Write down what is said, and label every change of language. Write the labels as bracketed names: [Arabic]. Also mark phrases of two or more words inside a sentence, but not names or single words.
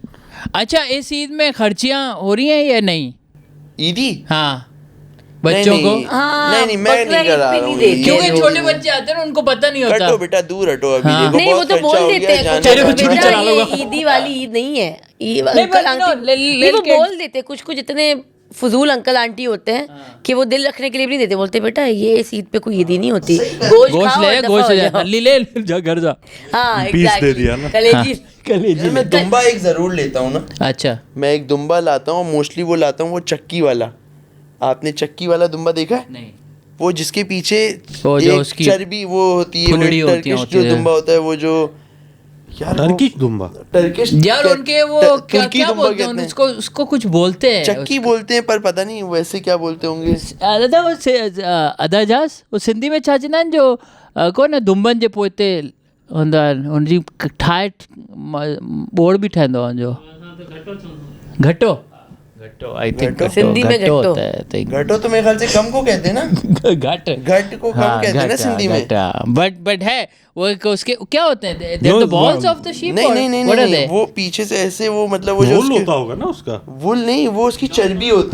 [Hindi] अच्छा, इस ईद में खर्चियाँ हो रही हैं या नहीं? ईदी हाँ, बच्चों को। हाँ, नहीं मैं बकरा नहीं ईद करा पे रहा नहीं हूँ देते। ये क्योंकि जो- छोटे बच्चे आते हैं ना, उनको पता नहीं होता। हटो बेटा, दूर हटो अभी। हाँ। देखो नहीं, वो बहुत तो खर्चा बोल हो देते गया हैं जानवर तेरे को का। छुरी बेटा, चला लूंगा। ये ईदी वाली ईद नहीं है, ये नहीं, अंकल [English] but you know, [Hindi] आंटी [English] little [Hindi] नहीं, वो [English] kids- [Hindi] बोल देते, कुछ कुछ इतने फजूल अंकल आंटी होते हैं कि वो दिल रखने के लिए भी नहीं देते, बोलते बेटा ये इस ईद पे कोई ईद ही नहीं होती, गोश्त गोश्त खाओ ले, और दफा गोश्त हो ले, जाओ। नली ले, जा घर जा। हाँ, पीस दे [English] exactly। [Hindi] दिया ना। कलेजी। यार, मैं दुम्बा एक जरूर लेता हूँ ना, अच्छा, मैं एक दुम्बा लाता हूँ, मोस्टली वो लाता हूँ वो चक्की वाला। आपने चक्की वाला दुम्बा देखा है? नहीं, वो जिसके पीछे वो जो एक उसकी चर्बी वो होती है, वो फुलड़ी एक होती है, टर्किश जो दुम्बा होता है, वो जो यार टर्किश दुम्बा, टर्किश यार उनके वो क्या तुर्की क्या दुम्बा बोलते हैं कहते हैं। उसको, उसको कुछ बोलते हैं। चक्की बोलते हैं, पर पता नहीं वैसे क्या बोलते होंगे। [Sindhi] अदा वो अदाजास वो सिंधी में छाजना जो कोन है दुम्बन जे पोइते हूंदा आहिनि, हुनजी ठाहे बोड़ बि ठहंदो आहे जो घटो, घटो [English] I think [Hindi] सिंधी में घटो। होता है, [English] I think। [Hindi] घटो तो मेरे ख्याल से कम को कहते हैं ना, घट घट को कम कहते हैं ना सिंधी में। बट है वो उसके क्या होते हैं, दे जो- [English] the balls of the sheep. [Hindi] नहीं नहीं नहीं नहीं, वो पीछे से ऐसे वो मतलब वो जो वूल उसके होता होगा ना उसका। वुल नहीं, वो उसकी चर्बी होती